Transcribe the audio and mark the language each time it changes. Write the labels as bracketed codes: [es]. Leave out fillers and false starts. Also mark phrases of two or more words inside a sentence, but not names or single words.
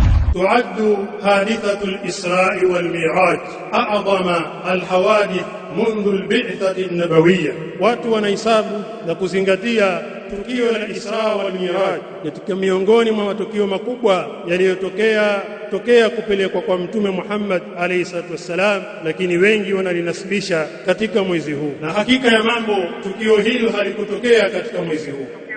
[ar] تعد حادثة الإسراء والمعراج أعظم الحوادث منذ البعثة النبوية. [sw] watu wanahesabu na kuzingatia tukio la Isra wal Miraj ni miongoni mwa matukio makubwa yaliyotokea kupelekwa kwa Mtume Muhammad [ar] عليه الصلاة والسلام, [sw] lakini wengi wanalinasibisha katika mwezi huu, na hakika ya mambo tukio hilo halikutokea katika mwezi huu,